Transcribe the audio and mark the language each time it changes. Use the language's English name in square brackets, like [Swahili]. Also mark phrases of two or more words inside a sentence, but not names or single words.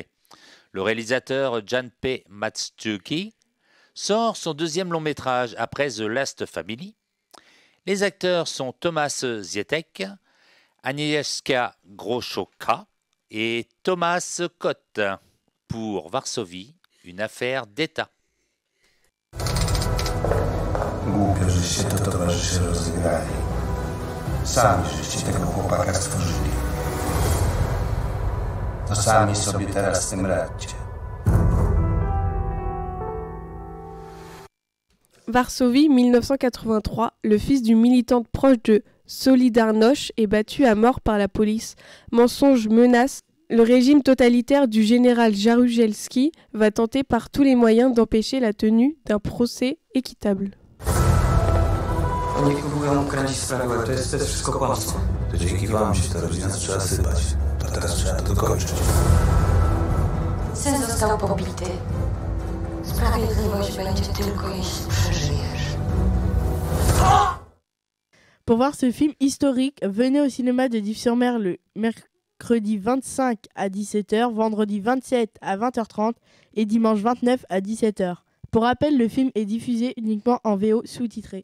[French] Le réalisateur Jan P. Matsuki sort son deuxième long métrage après The Last Family. Les acteurs sont Thomas Zietek, Agnieszka Groszka et Thomas Kott pour Varsovie, une affaire d'État. [Polish] Głupio, żeście to towarzysze rozegrali. Sami żeście tego chłopaka stworzyli. To sami sobie teraz z tym radźcie. [French] Varsovie, 1983, le fils d'une militante proche de Solidarność est battu à mort par la police. Mensonge, menace. Le régime totalitaire du général Jaruzelski va tenter par tous les moyens d'empêcher la tenue d'un procès équitable. [Polish] Oni próbują ukręcić sprawę, ale to jest wszystko kłamstwo. To dzięki wam się ta rodzina zaczęła sypać. A teraz trzeba to dokończyć. Syn został pobity. Sprawiedliwość będzie tylko, jeśli przeżyjesz. [French] Pour voir ce film historique, venez au cinéma de Dives-sur-Mer le mercredi 25 à 17h, vendredi 27 à 20h30 et dimanche 29 à 17h. Pour rappel, le film est diffusé uniquement en VO sous-titré.